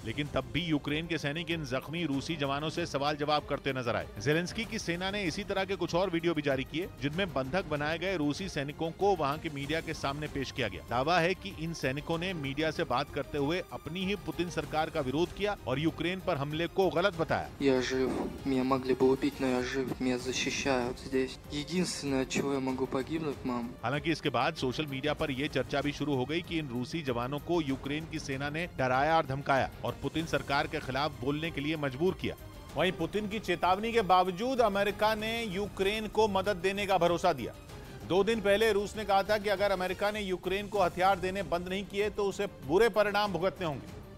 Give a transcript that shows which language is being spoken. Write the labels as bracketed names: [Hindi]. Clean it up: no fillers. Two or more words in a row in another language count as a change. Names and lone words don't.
[Hindi] लेकिन तब भी यूक्रेन के सैनिक इन जख्मी रूसी जवानों से सवाल जवाब करते नजर आए। जेलेंस्की की सेना ने इसी तरह के कुछ और वीडियो भी जारी किए, जिनमें बंधक बनाए गए रूसी सैनिकों को वहां के मीडिया के सामने पेश किया गया। दावा है कि इन सैनिकों ने मीडिया से बात करते हुए अपनी ही पुतिन सरकार का विरोध किया और यूक्रेन पर हमले को गलत बताया। [Russian] Я жив, меня могли бы убить, но я жив, меня защищают здесь. Единственное, от чего я могу погибнуть, мам. [Hindi] हालांकि इसके बाद [English] social media [Hindi] पर यह चर्चा भी शुरू हो गई कि इन रूसी जवानों को यूक्रेन की सेना ने डराया और धमकाया और पुतिन सरकार के खिलाफ बोलने के लिए मजबूर किया। वहीं पुतिन की चेतावनी के बावजूद अमेरिका ने यूक्रेन को मदद देने का भरोसा दिया। 2 दिन पहले रूस ने कहा था कि अगर अमेरिका ने यूक्रेन को हथियार देने बंद नहीं किए तो उसे बुरे परिणाम भुगतने होंगे।